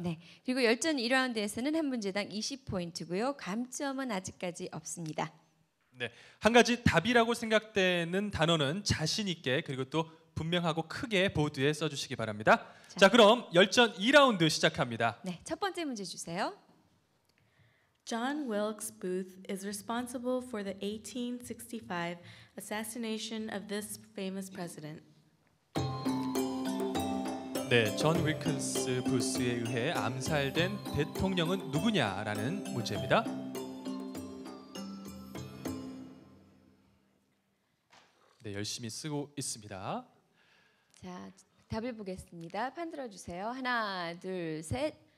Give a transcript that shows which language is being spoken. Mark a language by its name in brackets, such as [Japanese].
[Korean] 네, 그리고 열전 2라운드에서는 한 문제당 20포인트고요. 감점은 아직까지 없습니다. 네, 한 가지 답이라고 생각되는 단어는 자신 있게 그리고 또 분명하고 크게 보드에 써주시기 바랍니다. 자, 그럼 열전 2라운드 시작합니다. 네, 첫 번째 문제 주세요. [English] John Wilkes Booth is responsible for the 1865 assassination of this famous president. [Korean] 네, 존 윌킨스 부스에 의해 암살된 대통령은 누구냐라는 문제입니다. 네, 열심히 쓰고 있습니다. 자, 답을 보겠습니다. 판 들어주세요. 하나, 둘, 셋.